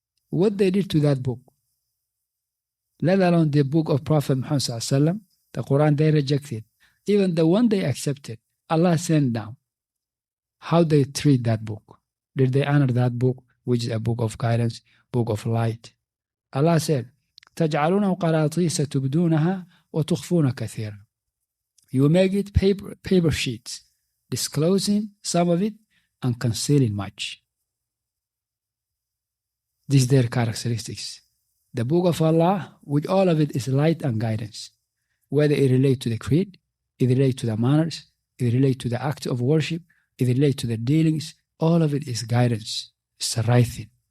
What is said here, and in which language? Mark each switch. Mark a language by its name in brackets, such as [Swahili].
[English] What they did to that book, let alone the book of Prophet Muhammad sallallahu alaihi wasallam, the Quran they rejected. Even the one they accepted, Allah sent down. How they treat that book? Did they honor that book, which is a book of guidance, book of light. Allah said, [Arabic] تَجْعَلُونَ قَرَاطِيسَ تُبْدُونَها وَتُخْفُونَ كَثِيرًا. [English] You make it paper sheets, disclosing some of it and concealing much. These are their characteristics. The book of Allah, with all of it, is light and guidance. Whether it relates to the creed, it relates to the manners, it relates to the act of worship, it relates to the dealings, all of it is guidance. It's the right thing.